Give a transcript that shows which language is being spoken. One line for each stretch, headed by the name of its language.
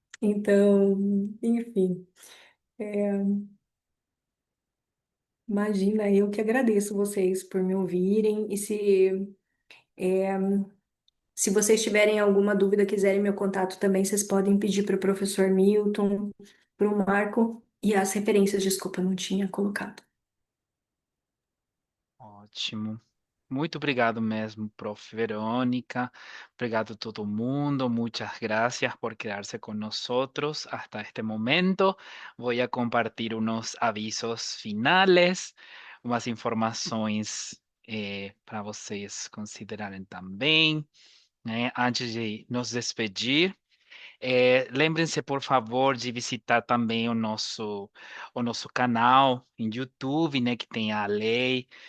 Portuguese: Então, enfim, imagina, eu que agradeço vocês por me ouvirem e se vocês tiverem alguma dúvida, quiserem meu contato também, vocês podem pedir para o professor Milton, para o Marco e as referências, desculpa, eu não tinha colocado. Ótimo. Muito obrigado mesmo, prof. Verônica. Obrigado a todo mundo.
Spanish: Muchas gracias por quedarse con nosotros hasta este momento. Voy a compartir unos avisos finales,
Portuguese: umas informações para vocês considerarem também, né? Antes de nos despedir. Lembrem-se, por favor, de visitar também o nosso canal em YouTube, né, que tem a lei.